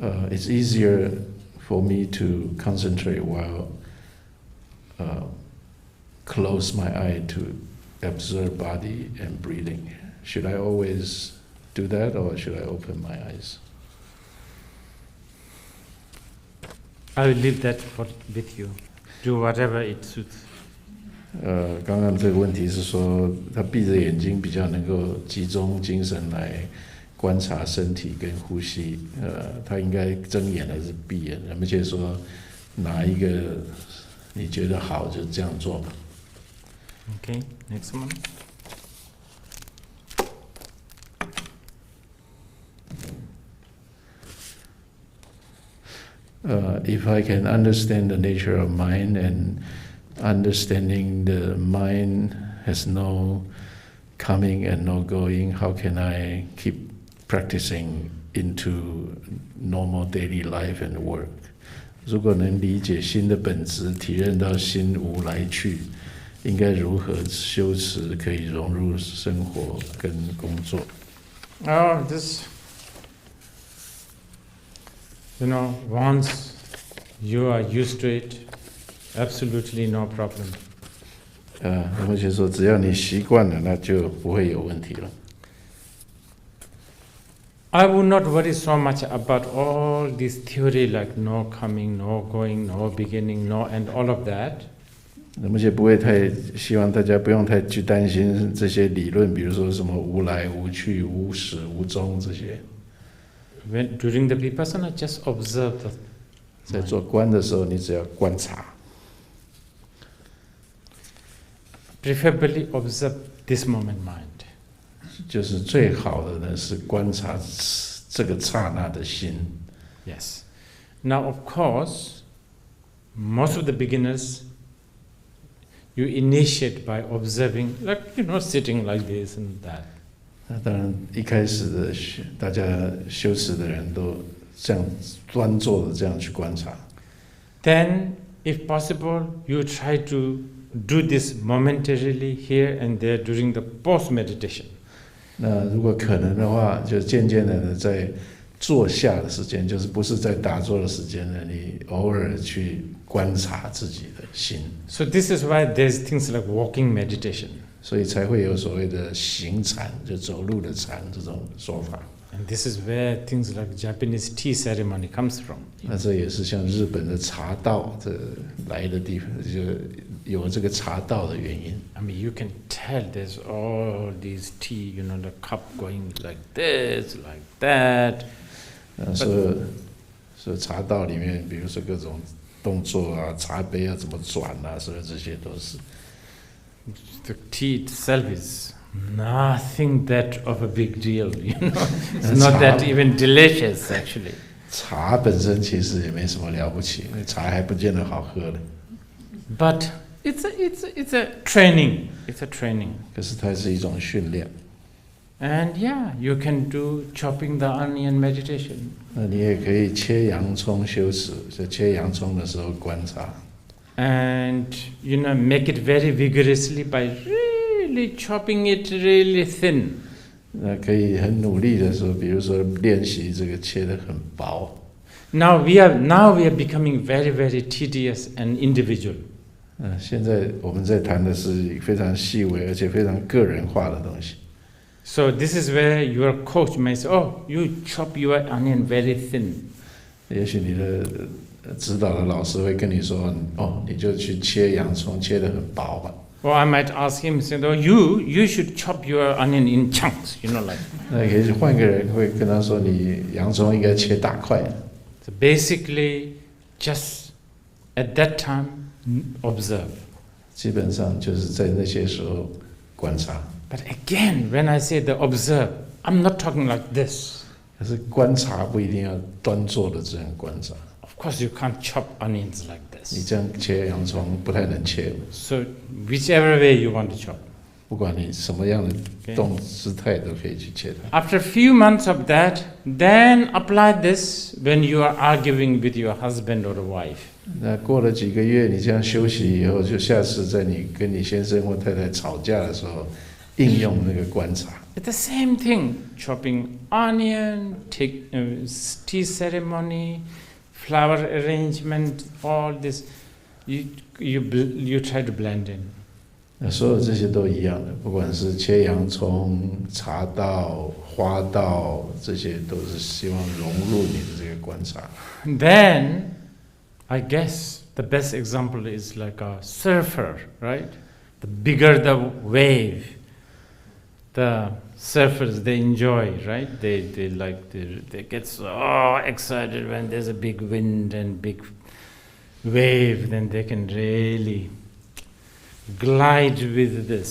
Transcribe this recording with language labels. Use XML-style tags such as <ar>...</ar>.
<en>It's easier for me to concentrate while close my eye to observe body and breathing. Should I always do that, or should I open my eyes? I will leave that with you. Do whatever it suits.</en> <zh>刚刚这个问题是说，他闭着眼睛比较能够集中精神来观察身体跟呼吸。他应该睁眼还是闭眼？而且说哪一个你觉得好就这样做吧。</zh> <en>Okay, next one. If I can understand the nature of mind and understanding the mind has no coming and no going, how can I keep practicing into normal daily life and work?</en> <zh>如果能理解心的本质，体认到心无来去，应该如何修持可以融入生活跟工作？</zh> <en>Oh, this, once you are used to it, absolutely no problem.</en> <zh>那么就说，只要你习惯了，那就不会有问题了。</zh> <en>I would not worry so much about all this theory like no coming, no going, no beginning, no end, all of that.</en> <zh>那么就不会太希望大家不用太去担心这些理论，比如说什么无来无去、无始无终这些。</zh> <en>During the Vipassana, just observe the</en> <zh>在做观的时候，你只要观察。</zh> <en>Preferably observe this moment mind.</en> <zh>就是最好的呢，是观察这个刹那的心。</zh> <en>Yes. Now, of course, most of the beginners, you initiate by observing, like, sitting like this and that.</en> <zh>那当然，一开始的大家修持的人都这样端坐的这样去观察。</zh> <en>Then, if possible, you try to do this momentarily here and there during the post meditation.</en> <zh>那如果可能的话，就渐渐的在坐下的时间，就是不是在打坐的时间呢，你偶尔去观察自己的心。</zh> <en>So this is why there's things like walking meditation.</en> <zh>所以才会有所谓的行禅，就走路的禅这种说法。</zh> <en>And this is where things like Japanese tea ceremony comes from.</en> <zh>那这也是像日本的茶道这来的地方，就有这个茶道的原因。</zh> <en>I mean, you can tell there's all these tea, the cup going like this, like that.</en> <zh>所以茶道里面，比如说各种动作啊，茶杯要怎么转啊，所以这些都是。</zh> <en>The tea itself is nothing that of a big deal, It's not that even delicious, actually.</en> <zh>茶本身其实也没什么了不起，茶还不见得好喝的。</zh> <en>But it's a training. It's a training.</en> <zh>可是它是一种训练。</zh> <en>And yeah, you can do chopping the onion meditation.</en> <zh>那你也可以切洋葱修持，在切洋葱的时候观察。</zh> <en>And make it very vigorously by really chopping it really thin.</en> <zh>那可以很努力的说，比如说练习这个切得很薄。</zh> <en>Now we are becoming very, very tedious and individual.</en> <zh>现在我们在谈的是非常细微而且非常个人化的东西。</zh> <en>So this is where your coach may say, "Oh, you chop your onion very thin."</en> <zh>也许你的指导的老师会跟你说：“哦，你就去切洋葱，切得很薄吧。”</zh> <en>Or I might ask him, say, "Oh, you should chop your onion in chunks, like."</en> <zh>那也可以换个人会跟他说：“你洋葱应该切大块。”</zh> <en>So basically, just at that time, observe.</en> <zh>基本上就是在那些时候观察。</zh> <en>But again, when I say the observe, I'm not talking like this.</en> <zh>可是观察不一定要端坐的这样观察。</zh> <en>Of course, you can't chop onions like this.</en> <zh>你这样切洋葱不太能切。</zh> <en>So whichever way you want to chop.</en> <zh>不管你什么样的姿态都可以去切它。</zh> <en>After a few months of that, then apply this when you are arguing with your husband or wife.</en> <zh>那过了几个月，你这样休息以后，就下次在你跟你先生或太太吵架的时候，应用那个观察。</zh> <en>It's the same thing. Chopping onion, tea ceremony, flower arrangement, all this, you try to blend in.</en> <zh>那所有这些都一样的，不管是切洋葱、茶道、花道，这些都是希望融入你的这个观察。</zh> <en>Then, I guess the best example is like a surfer, right? The bigger the wave, the surfers they enjoy, right? They get so excited when there's a big wind and big wave, then they can really glide with this.</en>